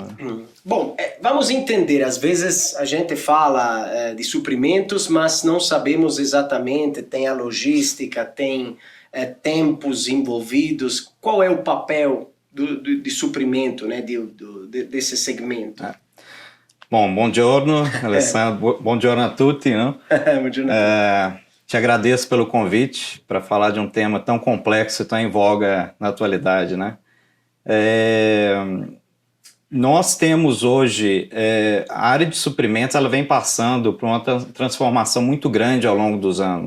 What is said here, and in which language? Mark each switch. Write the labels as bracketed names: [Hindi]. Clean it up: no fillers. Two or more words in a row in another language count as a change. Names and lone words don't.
[Portuguese] Bom, vamos entender, às vezes a gente fala de suprimentos, mas não sabemos exatamente, tem a logística, tem tempos envolvidos, qual é o papel de suprimento, desse segmento? Bom, [Italian] buongiorno, Alessandro, buongiorno a tutti, [Portuguese] não? [Italian] Buongiorno. [Portuguese] Te agradeço pelo convite para falar de um tema tão complexo e tão em voga na atualidade, Nós temos hoje, a área de suprimentos, ela vem passando por uma transformação muito grande ao longo dos anos,